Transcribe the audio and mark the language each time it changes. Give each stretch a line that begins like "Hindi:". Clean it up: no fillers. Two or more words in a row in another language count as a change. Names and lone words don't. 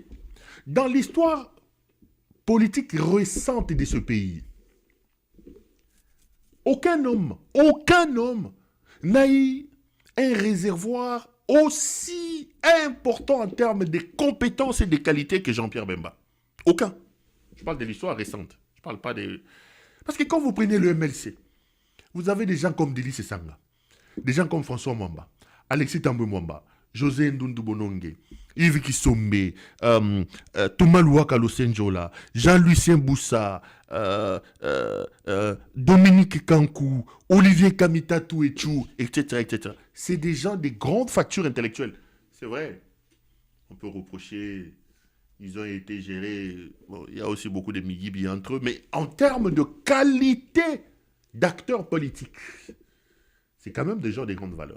French: Dans l'histoire politique récente de ce pays, aucun homme n'a eu un réservoir aussi important en termes de compétences et de qualités que Jean-Pierre Bemba. Aucun. Je parle de l'histoire récente. Je parle pas de... Parce que quand vous prenez le MLC, vous avez des gens comme Délice Sanga, des gens comme François Mwamba, Alexis Tambwe Mwamba, José Ndundu Bonongue, Yves Kissombe, Thomas Louaka Losenjola, Jean-Lucien Boussa, Dominique Kankou, Olivier Kamitatou Etchou, etc., etc. C'est des gens de grandes factures intellectuelles. C'est vrai. On peut reprocher, ils ont été gérés, bon, il y a aussi beaucoup de migibi entre eux, mais en termes de qualité d'acteurs politiques, c'est quand même des gens de grande valeur.